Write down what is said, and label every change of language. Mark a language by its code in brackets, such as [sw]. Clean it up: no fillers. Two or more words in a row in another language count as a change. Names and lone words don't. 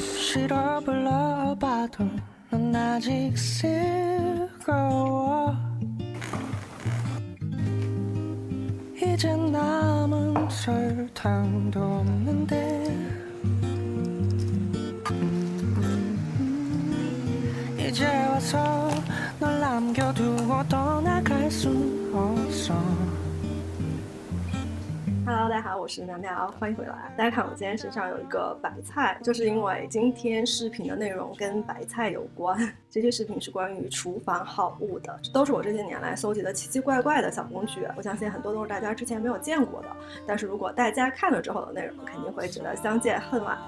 [ko] 싫어 불러봐도 넌 아직 즐거워 이젠 남은 설탕도 없는데 이제 와서 널 남겨두고 떠나갈 순 없어。 [zh] Hello， 大家好，我是苗苗，欢迎回来。大家看我今天身上有一个白菜，就是因为今天视频的内容跟白菜有关。这些视频是关于厨房好物的，都是我这些年来搜集的奇奇怪怪的小工具。我相信很多都是大家之前没有见过的，但是如果大家看了之后的内容，肯定会觉得相见恨晚。